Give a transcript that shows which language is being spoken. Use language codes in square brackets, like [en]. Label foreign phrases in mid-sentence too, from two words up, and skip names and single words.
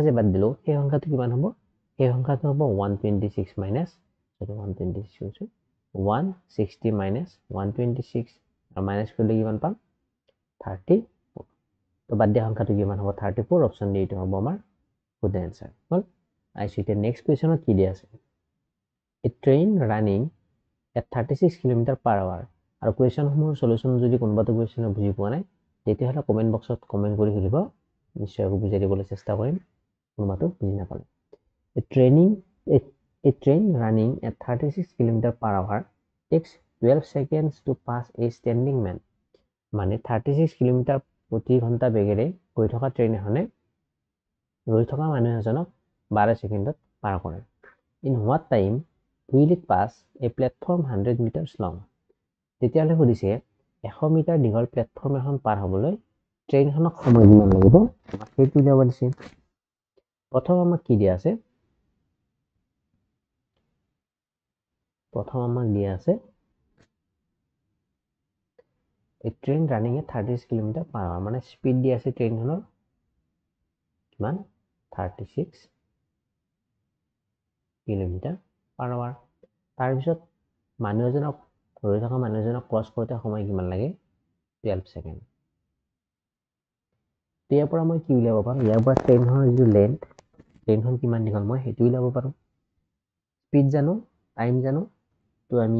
[as] যে বাদ দিলো সেই সংখ্যাটো কিমান হ'ব সেই সংখ্যাটো হ'ব 126 মাইনাস 126 160 মাইনাস 126 আৰু মাইনাস কৰিলে কিমান পাম 34 তো বাদ দিয়া সংখ্যাটো কিমান হ'ব 34 অপচন ডি এইটো হ'ব আমাৰ [en] good answer [as] হল আইছো এতিয়া নেক্সট কোৱেশ্চনত কি দিয়া আছে [en] a train running at 36 km per hour [as] আৰু কোৱেশ্চনসমূহৰ সলিউশন যদি কোনোবাটো কোৱেশ্চন বুজি পোৱা নাই তেতিয়াহ'লে কমেন্ট বক্সত কমেন্ট কৰি সুধিব নিশ্চয় বুজাই দিবলৈ চেষ্টা কৰিম কোনোবাটো বুজি নাপালে a train running at 36 km per hour takes 12 seconds to pass a standing man মানে 36 km প্ৰতি ঘণ্টা বেগেৰে গৈ থকা ট্ৰেইন এখনে ৰৈ থকা মানুহ এজনক 12 সেকেন্ডত পাৰ কৰে [en] in what time will it pass a platform 100 meters long [as] তেতিয়াহ'লে সুধিছে 100 মিটাৰ দীঘল প্লেটফৰ্ম এখন পাৰ হ'বলৈ ট্ৰেইনখনক সময় কিমান লাগিব সেইটো যাব দিছে প্ৰথম আমাক কি দিয়া আছে [en] a train running at 36 km per hour [as] মানে স্পিড দিয়া আছে ট্ৰেইনখনৰ কিমান [en] 36 km per hour [as] তাৰ পিছত মানুহ এজনক ৰৈ থকা মানুহ এজনক ক্ৰছ কৰোতে সময় কিমান লাগে 12 সেকেন্ড ইয়াৰ পৰা মই কি উলিয়াব পাৰো ইয়াৰ পৰা ট্ৰেইনখনৰ যিটো লেন্থ ট্ৰেইনখন কিমান দীঘল মই সেইটো উলিয়াব পাৰো স্পিড জানো টাইম জানো তো আমি ইয়াৰ